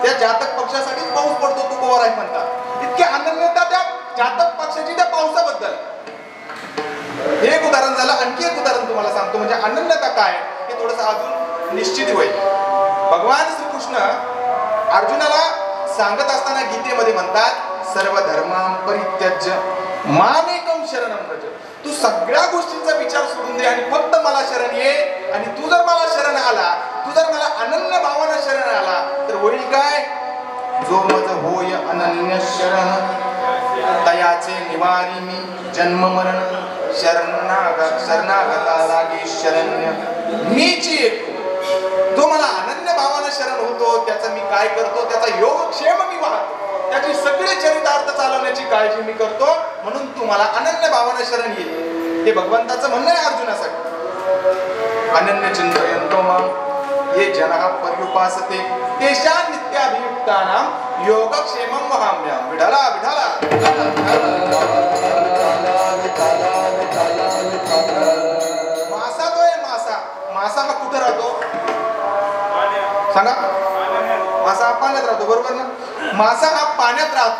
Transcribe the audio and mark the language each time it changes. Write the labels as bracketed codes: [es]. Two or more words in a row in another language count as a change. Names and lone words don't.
[mr] त्या जातक पक्षासाठीच पाऊस पडतो तुकोबर आहे म्हणतात. इतकी अनन्यता त्या जातक पक्षाची त्या पावसाबद्दल. हे एक उदाहरण झालं. आणखी एक उदाहरण तुम्हाला सांगतो, म्हणजे अनन्यता काय हे थोडस अजून निश्चित होईल. भगवान श्रीकृष्ण अर्जुनाला सांगत असताना गीतेमध्ये म्हणतात, [sa] सर्व धर्मां परित्यज्य मामेकं शरणं व्रज. [mr] तू सगळ्या गोष्टींचा विचार सोडून दे आणि फक्त मला शरण ये. आणि तू जर मला शरण आला, तू जर मला अनन्य भावानं शरण आला तर होईल काय? जो मज होय अनन्य शरण तयाचे निवारी मी जन्म मरण. शरणागता लागे शरण्य मीची एक. जो मला अनन्य भावानं शरण होतो त्याचा मी काय करतो? त्याचा योगक्षेम मी वाहतो. त्याची सगळे चरितार्थ चालवण्याची काळजी मी करतो. म्हणून तू मला अनन्य भावानं शरण ये. हे भगवंताचं म्हणणं आहे अर्जुनासाठी. [sa] अनन्य चिंतयन्तो मां ये जनाः पर्युपासते तेषां नित्याभियुक्तानां योगक्षेमं वहाम्यहं. [mr] विठला विठला. मासा तो आहे मासा. मासा हा कुठे राहतो सांगा? मासा हा पाण्यात राहतो, बरोबर ना? मासा हा पाण्यात राहतो.